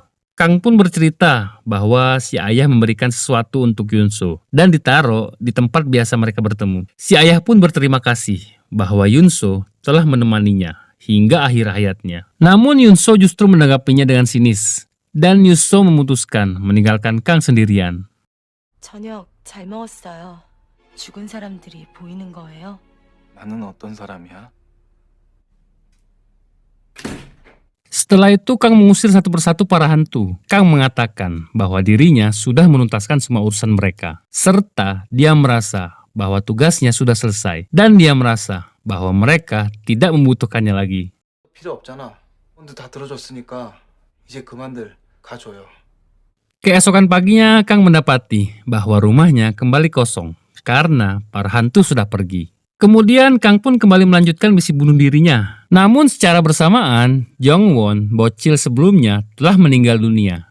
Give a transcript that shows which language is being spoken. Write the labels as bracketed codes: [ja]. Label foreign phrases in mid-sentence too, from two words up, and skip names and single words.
[id] Kang pun bercerita bahwa si ayah memberikan sesuatu untuk Yunso dan ditaruh di tempat biasa mereka bertemu. Si ayah pun berterima kasih bahwa Yunso telah menemaninya hingga akhir hayatnya. Namun Yunso justru menanggapinya dengan sinis dan Yunso memutuskan meninggalkan Kang sendirian. [ko] 저녁 잘 먹었어요. 죽은 사람들이 보이는 거예요? 나는 어떤 사람이야? [id] Setelah itu Kang mengusir satu persatu para hantu. Kang mengatakan bahwa dirinya sudah menuntaskan semua urusan mereka. Serta dia merasa bahwa tugasnya sudah selesai. Dan dia merasa bahwa mereka tidak membutuhkannya lagi. [ko] 필요 없잖아. 근데 다 들어줬으니까 이제 그만들 가줘요. [id] Keesokan paginya Kang mendapati bahwa rumahnya kembali kosong karena para hantu sudah pergi. Kemudian Kang pun kembali melanjutkan misi bunuh dirinya. Namun secara bersamaan, Jongwon, bocil sebelumnya, telah meninggal dunia.